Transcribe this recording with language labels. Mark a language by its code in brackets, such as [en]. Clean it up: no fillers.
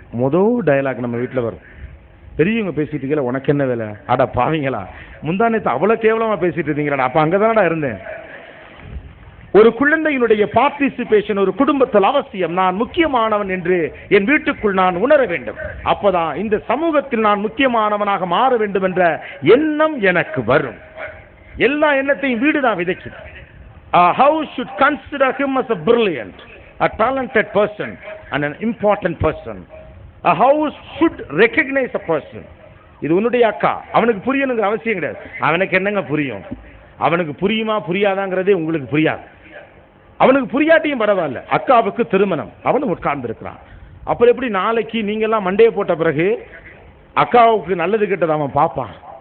[ta] முதல் டயலாக் நம்ம வீட்டில் வரும். பெரியவங்க பேசிட்டு இருக்கல, உனக்கு என்ன வேலை, அடா பாவீங்களா, முந்தானத்தை அவ்வளவு கேவலமா பேசிட்டு இருந்தீங்களா, அப்ப அங்கதானடா இருந்தேன். ஒரு குழந்தையினுடைய பார்ட்டிசிபேஷன் ஒரு குடும்பத்தில் அவசியம். நான் முக்கியமானவன் என்று என் வீட்டுக்குள் நான் உணர வேண்டும். அப்பதான் இந்த சமூகத்தில் நான் முக்கியமானவனாக மாற வேண்டும் என்ற எண்ணம் எனக்கு வரும். எல்லா எண்ணத்தையும் வீடுதான் விதைக்குது. [en] A house should consider him as a brilliant, a talented person and an important person. A house should recognize a person. [ta] இது உன்னுடைய அக்கா, அவனுக்கு புரியணுங்கிற அவசியம் கிடையாது. அவனுக்கு என்னங்க புரியும்? அவனுக்கு புரியுமா புரியாதாங்கிறதே உங்களுக்கு புரியாது. அவனுக்கு புரியாட்டியும் பரவாயில்ல. அக்காவுக்கு திருமணம், அவனும் உட்கார்ந்து இருக்கிறான். அப்புறம் எப்படி நாளைக்கு நீங்க எல்லாம் மண்டையை போட்ட பிறகு அக்காவுக்கு நல்லது கெட்டது அவன் பார்ப்பான்.